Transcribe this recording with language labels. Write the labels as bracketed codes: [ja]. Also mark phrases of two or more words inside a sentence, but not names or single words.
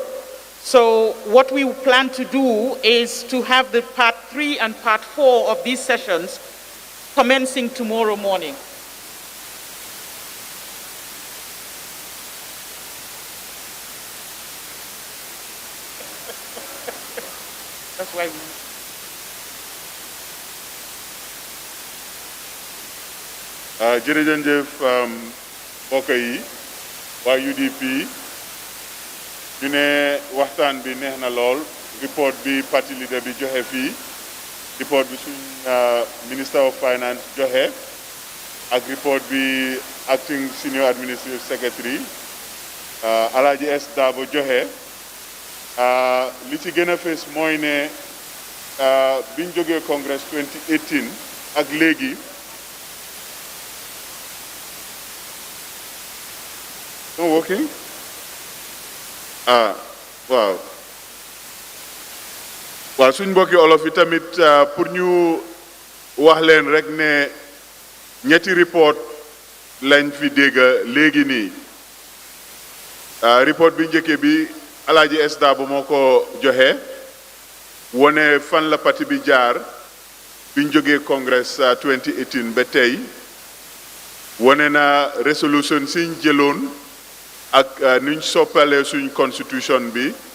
[en] So what we plan to do is to have the part 3 and part 4 of these sessions commencing tomorrow morning. That's why we... [wo] jërëjëf mbokk yi waa UDP ñu ne waxtaan bi neex na lool report bi [en] party leader [wo] bi joxe fii report bi suñ [en] Minister of Finance [wo] joxe ak report bi [en] Acting Senior Administrative Secretary [wo] Alaji S Dabo joxe li ci gën a fees mooy ne biñ jógee Congress 2018 ak léegi [en] not working? [wo] Waaw waaw suñ mbokki olof yi tamit pour ñu wax leen rek ne ñetti report lañ fi dégg léegi nii report bi njëkke bi Alaaji S Dabo moo ko joxe wone fan la parti bi jaar biñ jógee Congress 2018 ba tey wone na resolution siñ jëloon ak nuñ soppalee suñ constitution bi